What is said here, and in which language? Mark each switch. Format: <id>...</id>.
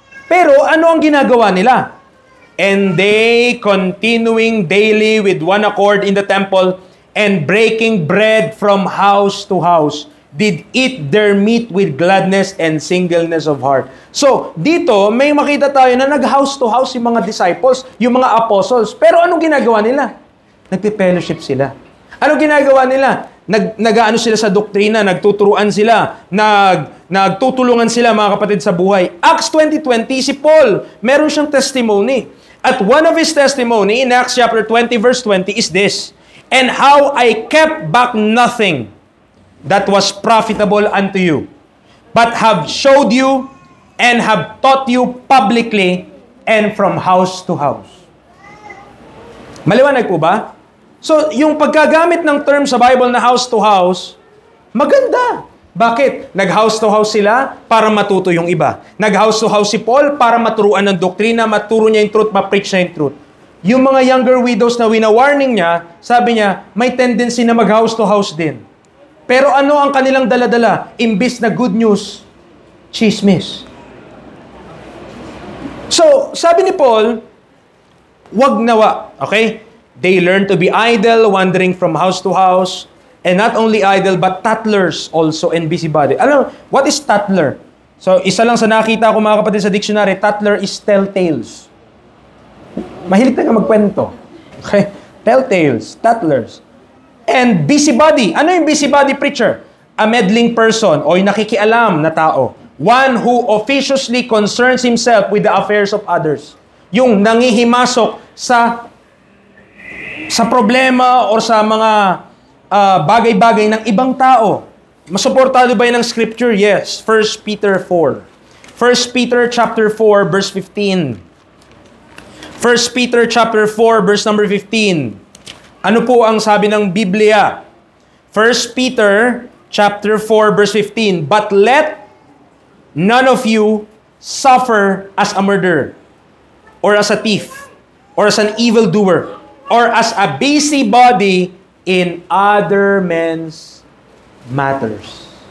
<tl>Pero ano ang ginagawa nila?</tl> <en>And they, continuing daily with one accord in the temple, and breaking bread from house to house, did eat their meat with gladness and singleness of heart.</en> <tl>So, dito, may makita tayo na nag-house to house yung mga disciples, yung mga apostles. Pero anong ginagawa nila? Nagpe-fellowship sila. Anong ginagawa nila? Nag-ano sila sa doktrina, nagtuturuan sila, nagtutulungan sila, mga kapatid, sa buhay. Acts 20:20, si Paul, meron siyang testimony.</tl> <en>At one of his testimony in Acts chapter 20 verse 20 is this, and how I kept back nothing that was profitable unto you, but have showed you and have taught you publicly and from house to house.</en> <tl>Maliwanag po ba? So, yung pagkagamit ng term sa Bible na house to house, maganda. Bakit? Nag-house to house sila para matuto yung iba. Nag-house to house si Paul para maturuan ng doktrina, maturo niya yung truth, ma-preach niya yung truth. Yung mga younger widows na wina-warning niya, sabi niya, may tendency na mag-house to house din. Pero ano ang kanilang dala-dala? Imbis na good news, chismis. So, sabi ni Paul, wag nawa, okay?</tl> <en>They learn to be idle, wandering from house to house, and not only idle, but tattlers also and busybody.</en> <tl>Alam,</tl> <en>what is tattler?</en> <tl>So, isa lang sa nakita ko mga kapatid sa dictionary,</tl> <en>tattler is telltales.</en> <tl>Mahilig tayo magkwento. Okay? Telltales, tattlers.</tl> <en>And busybody.</en> <tl>Ano yung busybody preacher?</tl> <en>A meddling person</en> <tl>o yung nakikialam na tao.</tl> <en>One who officiously concerns himself with the affairs of others.</en> <tl>Yung nangihimasok sa problema o sa mga bagay-bagay ng ibang tao. Masuportado ba yun ng scripture? Yes. 1 Peter 4.</tl> <en>1 Peter chapter 4 verse 15. 1 Peter chapter 4 verse number 15.</en> <tl>Ano po ang sabi ng Biblia?</tl> <en>1 Peter chapter 4 verse 15. But let none of you suffer as a murderer, or as a thief, or as an evildoer, or as a busybody in other men's matters.</en>